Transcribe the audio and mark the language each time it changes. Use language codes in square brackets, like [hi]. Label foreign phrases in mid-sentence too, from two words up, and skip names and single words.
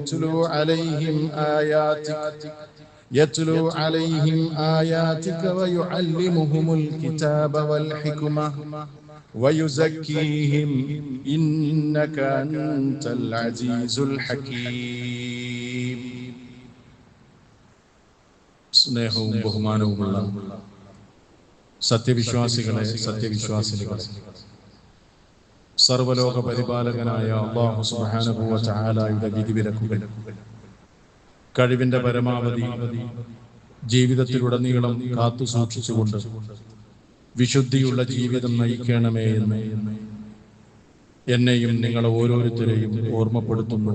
[ar] يتلو عليهم آياتك ويعلمهم الكتاب والحكمة ويزكيهم إنك أنت العزيز الحكيم [ml] സ്നേഹവും ബഹുമാനവുമുള്ള സത്യവിശ്വാസികളെ സത്യവിശ്വാസിനികളെ സർവലോക പരിപാലകനായ അല്ലാഹു [ar] سبحانه وتعالىയുടെ [ml] വിധിവിലക്കുകൾ കഴിവിന്റെ പരമാവധി ജീവിതത്തിലുടനീളം കാത്തു സൂക്ഷിച്ചുകൊണ്ട് വിശുദ്ധിയുള്ള ജീവിതം നയിക്കണമേ എന്ന് എന്നെയും നിങ്ങളെ ഓരോരുത്തരെയും ഓർമ്മപ്പെടുത്തുന്നു.